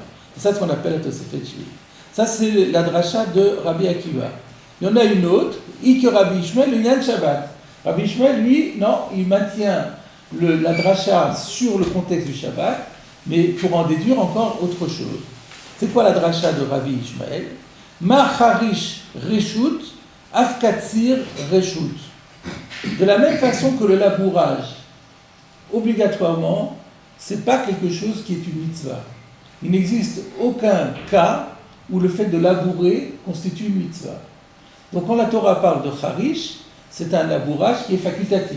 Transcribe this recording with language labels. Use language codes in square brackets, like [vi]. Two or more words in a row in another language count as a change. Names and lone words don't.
[fr] C'est ça ce qu'on appelle la [he] תוספת שביעית. [fr] Ça c'est la dracha de Rabbi Akiva. Il y en a une autre, que Rabbi Ishmael, le Yan Shabbat. Rabbi Ishmael, lui, non, il maintient la dracha sur le contexte du Shabbat, mais pour en déduire encore autre chose. C'est quoi la dracha de Rabbi Ishmael? [he] מה חריש רשות, אף קציר רשות. [fr] De la même façon que le labourage, obligatoirement, c'est pas quelque chose qui est une mitzvah. Il n'existe aucun cas où le fait de labourer constitue une mitzvah. Donc quand la Torah parle de charish, c'est un labourage qui est facultatif.